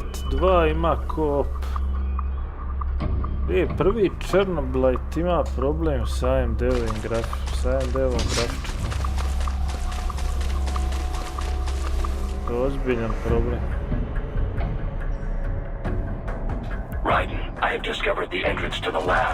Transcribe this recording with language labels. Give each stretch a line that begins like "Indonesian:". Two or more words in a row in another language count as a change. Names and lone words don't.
Serbian: 2 ima koop. Prvi Černoblight ima problem sa AMD-ovim grafičkom. To je ozbiljan problem.
English: Raiden, I have discovered the entrance to the lab.